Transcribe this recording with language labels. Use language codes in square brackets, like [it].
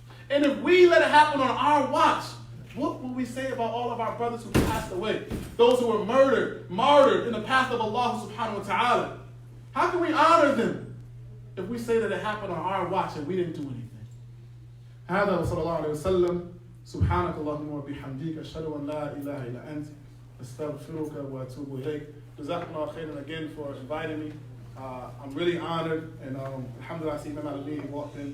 [en] And if we let it happen on our watch, what will we say about all of our brothers who passed away? Those who were martyred in the path of Allah subhanahu wa ta'ala. How can we honor them if we say that it happened on our watch and we didn't do anything? [ar] هذا وصلى الله عليه وسلم سبحانك اللهم وبحمدك أشهد أن لا إله إلا أنت أستغفرك وأتوب إليك. جزاكم الله خيرا [en] again for inviting me. I'm really honored, and alhamdulillah, I see Imam Ali walked in.